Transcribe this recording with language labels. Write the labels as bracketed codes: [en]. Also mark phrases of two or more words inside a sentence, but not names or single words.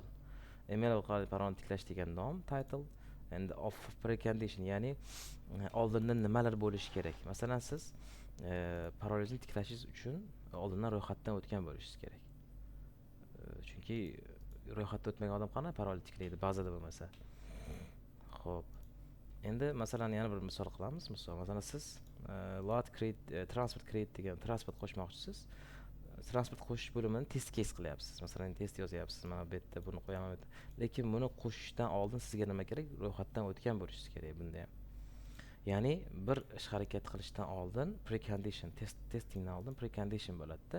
[uz] Email orqali parolni tiklash degan nom, title, endi [en] of precondition, [uz] ya'ni oldindan nimalar bo'lishi kerak? Masalan, siz parolingizni tiklashingiz uchun oldindan ro'yxatdan o'tgan bo'lishingiz kerak. Chunki ro'yxatdan o'tmagan odam qanday parol tiklaydi bazada bo'lmasa? Xo'p. Endi masalan yana bir misol qilamiz. Masalan, siz [en] load create transport create [uz] degan transport qo'shmoqchisiz. Transport qo'shish bo'limini [en] test case [uz] qilyapsiz. Masalan, test yozyapsiz. Mana bu yerda buni qo'yaman deb. Lekin buni qo'shishdan oldin sizga nima kerak? Ro'yxatdan o'tgan bo'lishingiz kerak bunda ham. Ya'ni bir ish harakat qilishdan oldin precondition, testingdan oldin precondition bo'ladi-da.